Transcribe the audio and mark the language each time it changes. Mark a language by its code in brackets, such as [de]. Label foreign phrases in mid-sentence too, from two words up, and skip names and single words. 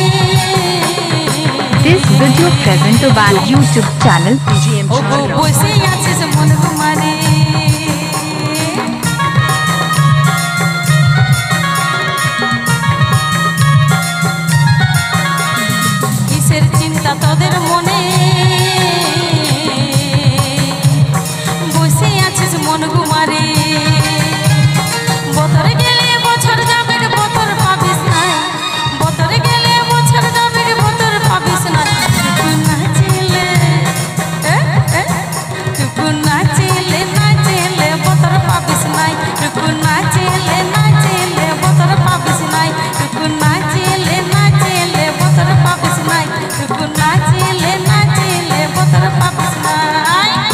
[en] This video present to our YouTube channel PGM ও গো Channel. [bn] বসে আছিস মন কুমারে, কিসের চিন্তা তোদের মনে, বসে আছিস মন কুমারে। বতর গেলে বছর যাবে বতর পাবিস নাই, বতর গেলে বছর যাবে বতর পাবিস না। টুকু নাচিলে টুকু নাচিলে নাচিলে বতর পাবিস নাই, টুকু নাচিলে নাচিলে বতর পাবিস নাই, টুকু নাচিলে নাচিলে বতর পাবিস নাই, টুকু নাচিলে নাচিলে বতর পাবিস নাই।